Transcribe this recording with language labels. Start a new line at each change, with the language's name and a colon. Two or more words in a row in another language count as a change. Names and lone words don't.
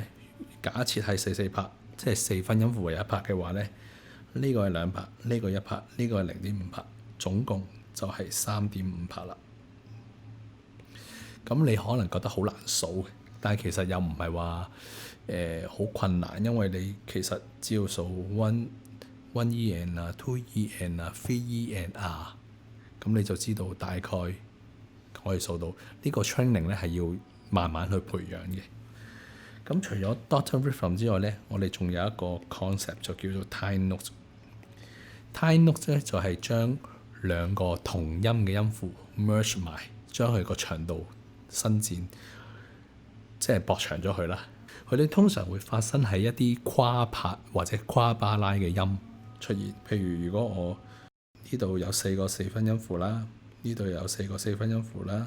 Cantonese: 假設係4/4拍，即係4分音符為1拍嘅話咧，呢個係2拍，呢個1拍，呢個係0.5拍，總共就係3.5拍啦。咁你可能覺得好難數，但係其實又唔係話好困難，因為你其實只要數
English: one E and two E and three E and
Cantonese: 咁你就知道大概可以數到。呢個 training 咧係要慢慢去培養嘅。咁除咗 dotted rhythm 之外咧，我哋仲有一個 concept 就叫做 tie note。tie note 咧就係將2個同音嘅音符 merge 埋，將佢個長度伸展，即係駁長咗佢啦。佢哋通常會發生喺一啲跨拍或者跨巴拉嘅音出現。譬如果我呢度有4個4分音符啦，呢度有4個4分音符啦。